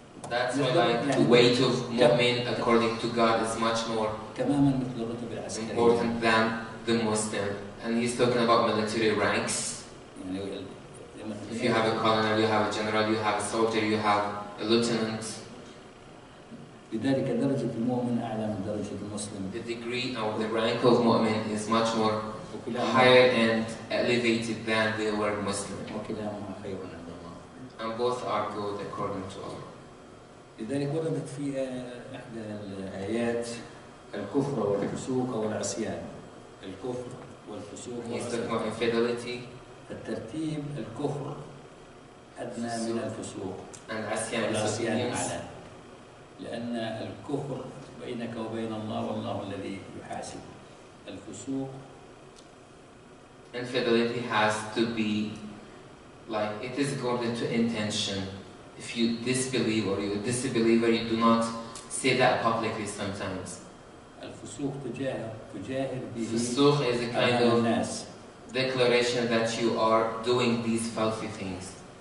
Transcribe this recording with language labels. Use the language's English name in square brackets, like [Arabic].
[English] That's why like the weight of mu'min according to God is much more important than the Muslim. And he's talking about military ranks. يعني If you have a colonel, you have a general, you have a soldier, you have a lieutenant. [Arabic] لذلك درجة المؤمن أعلى من درجة المسلم. [English] The degree of the rank of mu'min is much more higher and elevated than the word Muslim. [Arabic] وكلاهما خير عند الله. [English] And both are good according to Allah. [Arabic] لذلك وردت في إحدى الآيات الكفر والفسوق والعصيان. الكفر والفسوق والعصيان. [English] He's talking about infidelity. [Arabic] الترتيب الكفر أدنى من الفسوق. And عصيان والعصيان أعلى. لأن الكفر بينك وبين الله والله الذي يحاسب الفسوق. [English] Infidelity has to be like it is according to intention. If you disbelieve or you disbeliever, you do not say that publicly sometimes. [Arabic] الفسوق تجاهر به. [English] فسوق is a kind of declaration that you are doing these filthy things.